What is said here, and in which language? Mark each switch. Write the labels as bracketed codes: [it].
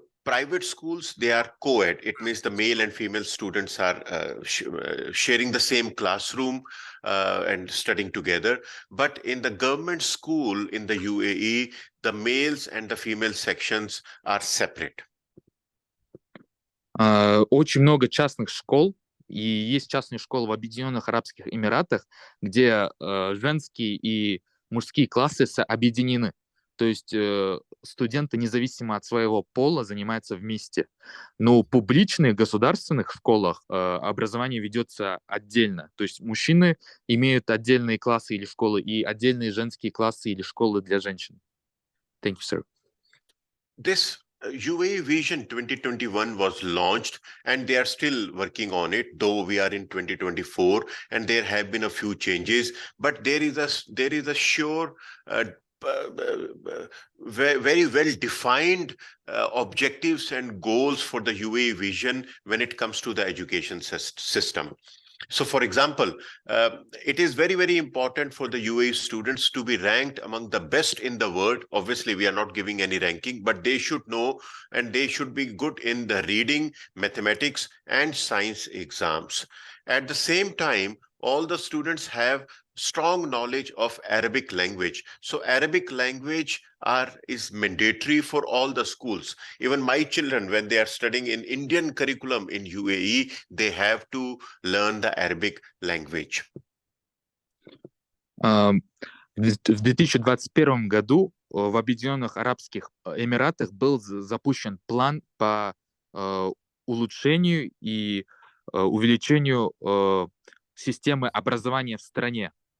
[en] private schools, they are co-ed. It means the male and female students are sharing the same classroom and studying together. But in the government school in the UAE, the males and the female sections are separate. [ru] Очень много частных школ, и есть частные школы в Объединенных Арабских Эмиратах, где женские и мужские классы объединены. То есть студенты, независимо от своего пола, занимаются вместе. Но в публичных государственных школах образование ведется отдельно. То есть мужчины имеют отдельные классы или школы и отдельные женские классы или школы для женщин. [en] Thank you, sir. This UAE Vision 2021 was launched, and they are still working on it, though we are in 2024, and there have been a few changes. But there is a sure, very well defined objectives and goals for the UAE Vision when it comes to the education system. So, for example, it is very, very important for the UAE students to be ranked among the best in the world. Obviously, we are not giving any ranking, but they should know and they should be good in the reading, mathematics, and science exams. At the same time, all the students have strong knowledge of Arabic language. So Arabic language is mandatory for all the schools. Even my children, when they are studying in Indian curriculum in UAE, they have to learn the Arabic language. [ru] В 2021 году в Объединенных Арабских Эмиратах был запущен план по улучшению и увеличению системы образования в стране.